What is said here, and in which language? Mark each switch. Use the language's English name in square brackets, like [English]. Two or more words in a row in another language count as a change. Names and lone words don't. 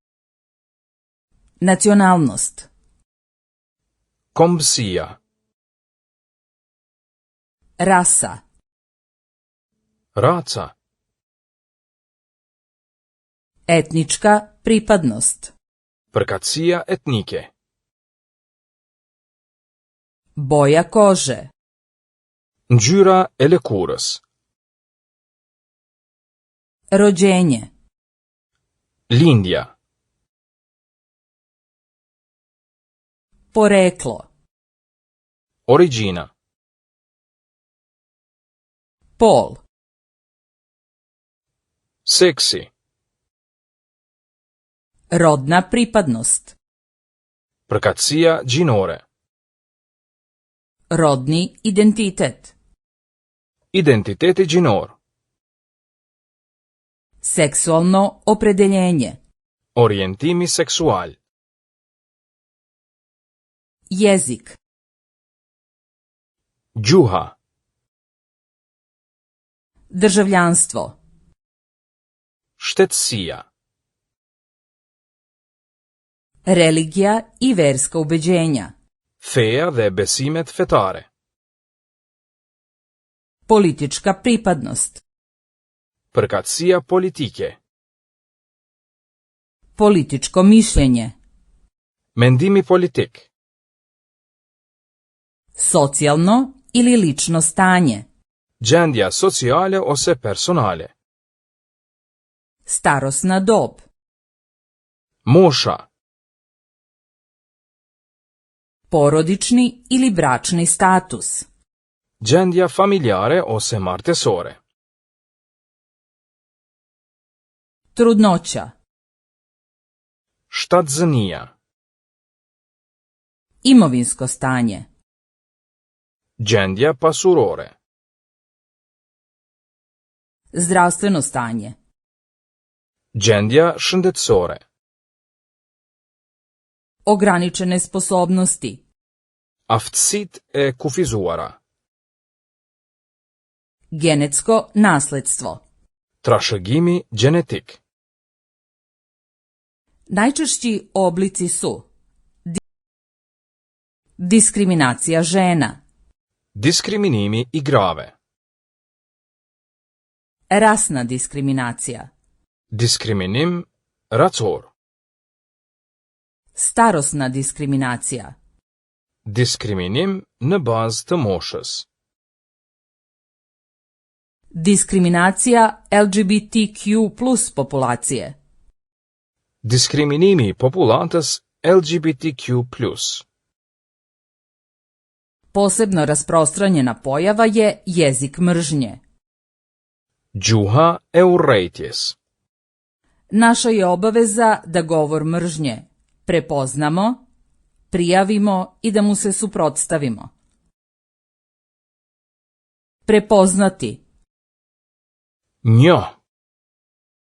[Serbian] Nacionalnost. [Albanian] Kombsija. [Serbian] Rasa. [Albanian] Raca. [Serbian] Etnička pripadnost. [Albanian] Përkatësia etnike. [Serbian] Boja kože. [Albanian] Ngjyra e lëkurës. [Serbian] Rođenje. [Albanian] Lindja. [Serbian] Poreklo. [Albanian] Origjina. [Serbian] Pol. [Albanian] Seksi. [Serbian] Rodna pripadnost. [Albanian] Përkatësia gjinore. [Serbian] Rodni identitet. [Albanian] Identiteti gjinor. [Serbian] Seksualno opredeljenje. [Albanian] Orientimi seksual. [Serbian] Jezik. [Albanian] Gjuha. [Serbian] Državljanstvo. [Albanian] Shtetësia. [Serbian] Religija I verska ubeđenja. [Albanian] Feja dhe besimet fetare. [Serbian] Politička pripadnost. [Albanian] Përkatësia politike. [Serbian] Političko mišljenje. [Albanian] Mendimi politik. [Serbian] Socijalno ili lično stanje. [Albanian] Gjendja sociale ose personale. [Serbian] Starosna dob. [Albanian] Mosha. [Serbian] Porodični ili bračni status. [Albanian] Gjendja familjare ose martesore. [Serbian] Trudnoća. [Albanian] Shtatzënia. [Serbian] Imovinsko stanje. [Albanian] Gjendja pasurore. [Serbian] Zdravstveno stanje. [Albanian] Gjendja shëndetësore. [Serbian] Ograničene sposobnosti. [Albanian] Aftësitë e kufizuara. [Serbian] Genetsko nasledstvo. [Albanian] Trashëgimi gjenetik. [Serbian] Najčešći oblici su diskriminacija žena, [Albanian] Diskriminimi I grave. [Serbian] rasna diskriminacija, [Albanian] Diskriminim racor. [Serbian] starosna diskriminacija, [Albanian] Diskriminim në bazë të moshës. [Serbian] diskriminacija LGBTQ+ populacije, [Albanian] Diskriminimi I popullatës LGBTQ+. [Serbian] posebno rasprostranjena pojava je jezik mržnje. [Albanian] Gjuha e urrejtjes. [Serbian] Naša je obaveza da govor mržnje prepoznamo, prijavimo I da mu se suprotstavimo. Prepoznati. [Albanian] Njo.